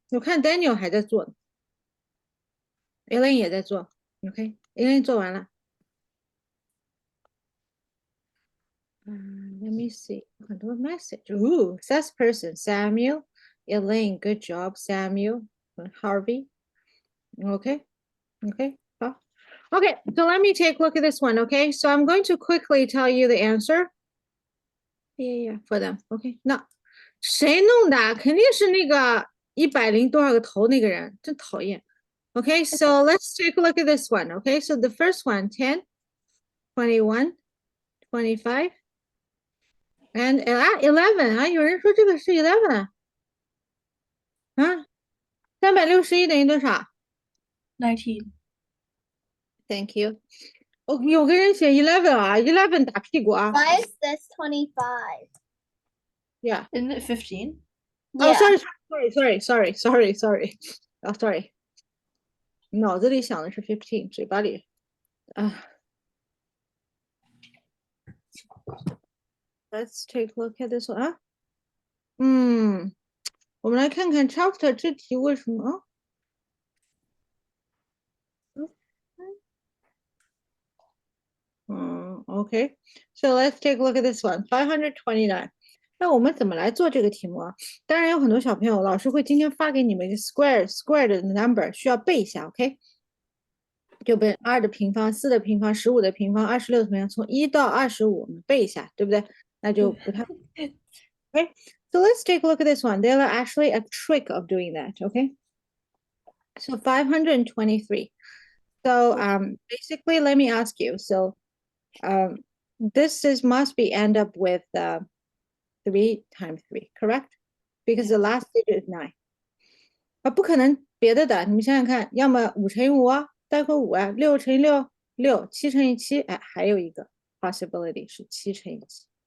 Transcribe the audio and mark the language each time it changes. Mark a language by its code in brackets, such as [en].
[zh] 我看 Daniel 还在做 Elaine 也在做 OK，Elaine 做完了。 [en] Let me see， [zh] 很多 [en] message。 Ooh, says person Samuel, Elaine, good job, Samuel, Harvey. Okay, [zh] 好。 [en] Okay, so let me take a look at this one. Okay, so I'm going to quickly tell you the answer. Yeah, for them. Okay, [zh] 那谁弄的？肯定是那个100多少个头那个人，真讨厌。 [en] Okay, so let's take a look at this one. Okay, so the first one, 10, 21, 25, and 11啊， [zh] 有人说这个是 [en] 11啊， [zh] 361等于多少 [en] 19. ？Thank you. [zh] 哦，有个人写11啊，11打屁股啊。 [en] Why is this 25? Yeah. Isn't it 15? Oh, Yeah. sorry. Oh, sorry. [zh] 脑子里想的是 15，嘴巴里啊。 [en] Let's take a look at this one 啊。 [zh] 我们来看看 chapter 这题为什么？ [en] Okay. So let's take a look at this one. 529. [zh] 那我们怎么来做这个题目啊？当然有很多小朋友，老师会今天发给你们一个 square 的 number，需要背一下，OK？就背2的平方、4的平方、15的平方、26的平方，从1到25我们背一下，对不对？那就不太 OK. [en] So let's take a look at this one. There are actually a trick of doing that, okay? So 523. So basically, let me ask you. So this must be end up with 3 times 3, correct? Because the last digit is 9. [zh] 不可能别的的，你们想想看，要么5乘以5啊，带个5啊，6乘以6 6 7乘以7，哎，还有一个 possibility 是7乘以7。